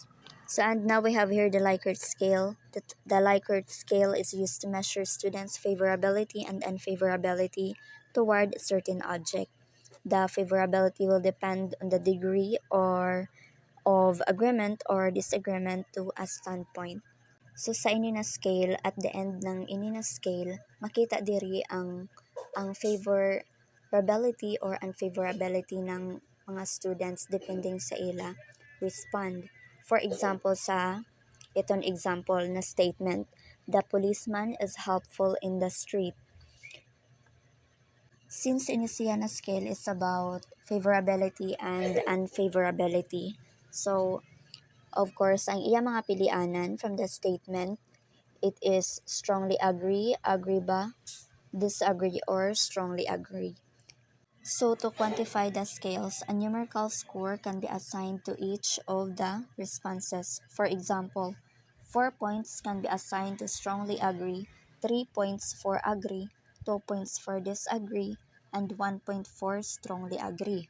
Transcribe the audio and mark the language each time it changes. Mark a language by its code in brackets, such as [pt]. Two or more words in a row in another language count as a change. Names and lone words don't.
[en] So and now we have here the Likert scale. The Likert scale is used to measure students' favorability and unfavorability toward a certain object. The favorability will depend on the degree or of agreement or disagreement to a standpoint. [hil] So sa inina scale, [en] at the end [hil] ng inina scale, makita diri ang [en] favorability or unfavorability [hil] ng mga students depending sa ila respond. [en] For example [hil] sa itong [en] example [hil] na statement, [en] the policeman is helpful in the street. Since [hil] inisiya na [en] scale is about favorability and unfavorability, so of course [hil] ang iya mga pilianan [en] from the statement, it is strongly agree, agree ba, disagree, or strongly agree. So to quantify the scales, a numerical score can be assigned to each of the responses. For example, 4 points can be assigned to strongly agree, 3 points for agree, 2 points for disagree, and 1 point for strongly agree.